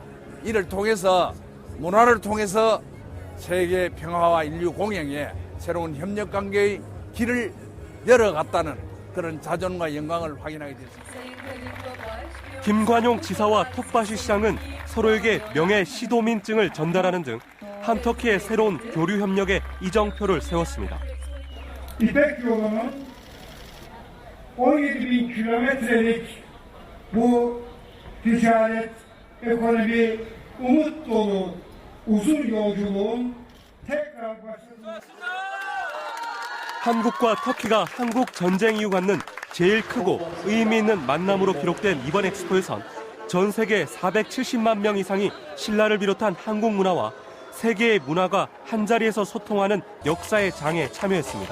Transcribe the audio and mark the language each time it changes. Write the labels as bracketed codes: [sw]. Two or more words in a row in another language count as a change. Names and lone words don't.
[ko] 이를 통해서 문화를 통해서 세계 평화와 인류 공영에 새로운 협력 관계의 길을 열어갔다는 그런 자존과 영광을 확인하게 되었습니다. 김관용 지사와 톡바시 시장은 서로에게 명예 시도민증을 전달하는 등 한터키의 새로운 교류 협력의 이정표를 세웠습니다. [tr] İpek yolunun 17.000 kilometrelik bu ticaret, ekonomi, umut dolu uzun yolculuğun tekrar başlasın. [ko] 한국과 터키가 한국 전쟁 이후 갖는 제일 크고 의미 있는 만남으로 기록된 이번 엑스포에선 전 세계 470만 명 이상이 신라를 비롯한 한국 문화와 세계의 문화가 한자리에서 소통하는 역사의 장에 참여했습니다.